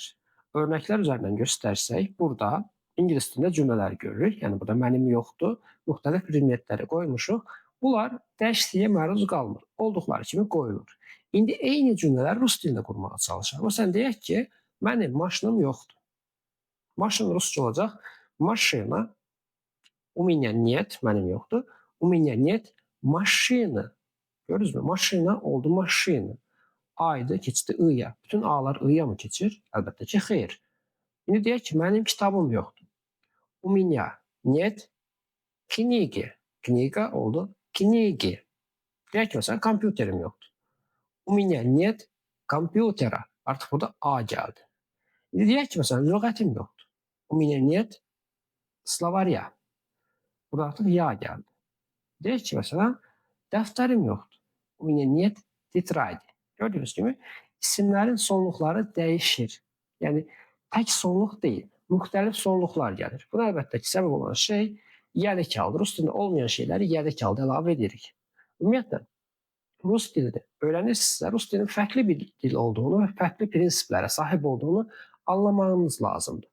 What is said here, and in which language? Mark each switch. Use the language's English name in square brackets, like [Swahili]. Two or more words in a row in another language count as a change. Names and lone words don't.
[Azerbaijani] Örnəklər üzərindən göstərsək, burada ingilis dilində cümlələri görürük. Yəni burada mənim yoxdur, müxtəlif predmetləri qoymuşuq. Bunlar dəyişikliyə məruz qalmır. Olduqları kimi qoyulur. İndi eyni cümlələri rus dilində qurmağa çalışaq. Məsələn, deyək ki, mənim maşınım yoxdur. Maşın rusca olacaq. Maşina. [Russian] У меня нет, [Azerbaijani] mənim yoxdur. [Russian] У меня нет машины. [Azerbaijani] Görürüz mü? Maşina oldu maşina. Aydı keçdi ı-ya. Bütün a'lar ı-ya mı keçir? Əlbəttə ki, xeyr. İndi deyək ki, mənim kitabım yoxdur. [Russian] У меня нет книги. [Azerbaijani] Kniga oldu kniги. Deyək ki, məsələn, kompüterim yoxdur. [Russian] У меня нет компьютера. [Azerbaijani] Artıq burada a gəldi. İndi deyək ki, məsələn, lüğətim yoxdur. [Russian] У меня нет словаря. [Azerbaijani] Burada artıq ya gəldi. Deyək ki, məsələn, dəftərim yoxdur. [Russian] У меня нет тетради. [Azerbaijani] Gördüyünüz kimi isimlərin sonluqları dəyişir. Yəni tək sonluq deyil, müxtəlif sonluqlar gəlir. Buna əlbəttə ki, səbəb olan şey yəlik haldır. Rus dilində olmayan şeyləri yəlik halda əlavə edirik. Ümumiyyətlə, rus dilini öyrənirsinizsə, rus dilinin fərqli bir dil olduğunu və fərqli prinsiplərə sahib olduğunu anlamağınız lazımdır.